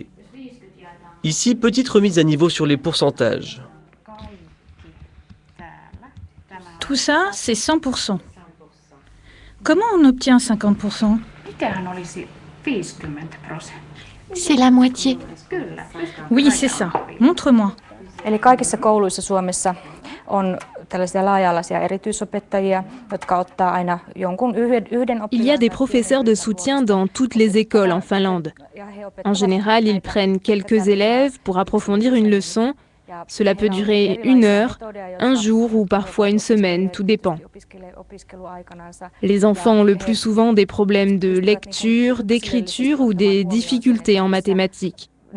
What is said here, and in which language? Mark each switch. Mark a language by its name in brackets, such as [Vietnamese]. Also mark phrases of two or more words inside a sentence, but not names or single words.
[French] Ici, petite remise à niveau sur les pourcentages. Tout ça, c'est 100%. Comment on obtient 50%? C'est la moitié. Oui, c'est ça. Montre-moi. [Finnish] Eli kaikissa kouluissa Suomessa on tällaisia laaja-alaisia erityisopettajia, jotka ottaa aina jonkun yhden [French] Il y a des professeurs de soutien dans toutes les écoles en Finlande. En général, ils prennent quelques élèves pour approfondir une leçon. Cela peut durer 1 heure, un jour ou parfois une semaine, tout dépend. Les enfants ont le plus souvent des problèmes de lecture, d'écriture ou des difficultés en mathématiques.